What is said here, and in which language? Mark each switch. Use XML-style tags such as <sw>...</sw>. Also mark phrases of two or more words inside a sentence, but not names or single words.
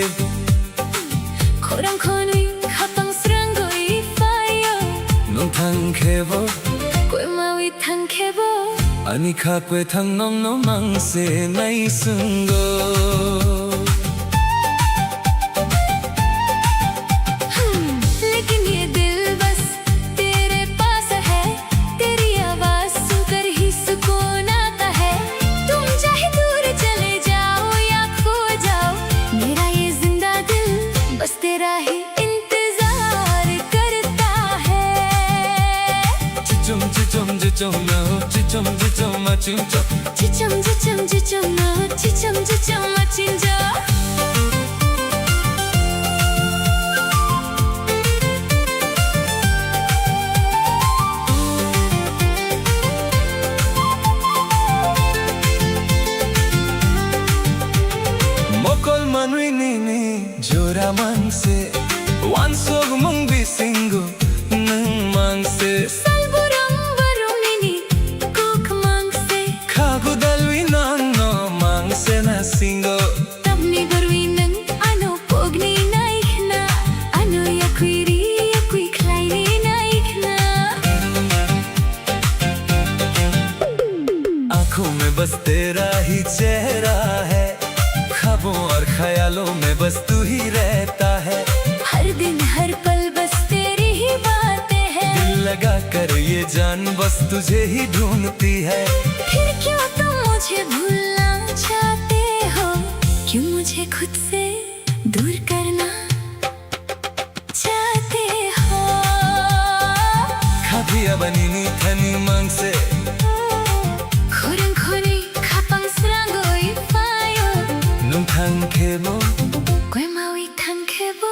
<trp>Khorang-khoni khapang srangoi fayo Nung thang khebo Kwe mawi thang khebo Ani kha kwe thang nom no mangse nai sungo</trp> <hi>लेकिन ये दिल बस तेरे पास है, तेरी आवाज सुनकर ही सुकून आता है। तुम चाहे दूर चले जाओ या खो जाओ, मेरा ये जिंदा दिल बस तेरा ही इंतजार करता है।</hi> <trp>Chichum chichum chichum no chichum chichum machincho चिचम चिचम चिचम ना चिचम चिचम मचिंजा Mokol manui nini jora mangse Wansog mung bisingo nung mangse Salburang barumini kuk mangse Kagu dalwi no mangse na singo Tabni barwinang ano pogni naikna Ano yakwiri yakwi klaini naikna</trp> <hi>आंखों में बस तेरा ही चेहरा है ख्वाबों और ख्यालों में बस तू ही रहता है हर दिन हर पल बस तेरी ही बातें हैं दिल लगा कर ये जान बस तुझे ही ढूंढती है फिर क्यों तुम मुझे भूलना चाहते हो क्यों मुझे खुद से दूर करना चाहते हो</hi> <trp>खादिया बनीनी थनी मांग से खोरंग-खोरी खापang srangoi fayo नुम थंग खेबो Kwe mawi thang khebo</trp>